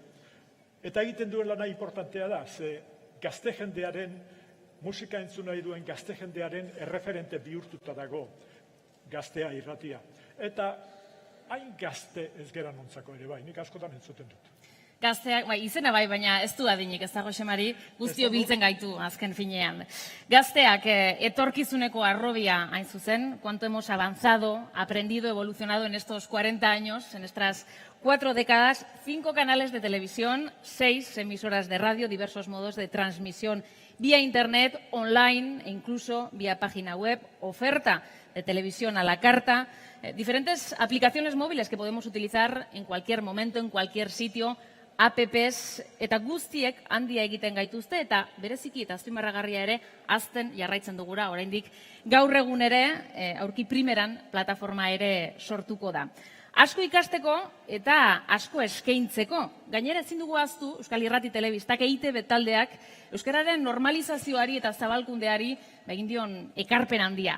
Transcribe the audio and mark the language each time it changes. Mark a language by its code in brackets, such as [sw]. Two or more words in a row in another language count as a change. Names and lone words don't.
[eu] Eta egiten duen lana importantea da, ze gazte jendearen, musika entzun nahi duen gazte jendearen erreferente bihurtuta dago Gaztea Irratia. Eta hain gazte ez gera nontzako ere bai, nik askotan entzuten dut. Gazteak, izena bai, baina ez du adinik, ez da, Jose Mari, guztio biltzen gaitu azken finean. Gazteak etorkizuneko arrobia hain zuzen, [es] cuánto hemos avanzado, aprendido, evolucionado en estos 40 años, en estas 4 décadas, 5 canales de televisión, 6 emisoras de radio, diversos modos de transmisión vía internet, online e incluso vía página web, oferta de televisión a la carta, diferentes aplicaciones móviles que podemos utilizar en cualquier momento, en cualquier sitio, apps, [eu] eta guztiek handia egiten gaituzte, eta bereziki eta azpimarragarria ere hazten jarraitzen dugura, oraindik gaur egun ere, aurki primeran plataforma ere sortuko da. Asko ikasteko eta asko eskaintzeko. Gainera ezin dugu ahaztu Euskal Irrati Telebistak EITB taldeak euskararen normalizazioari eta zabalkundeari egin dion ekarpen handia.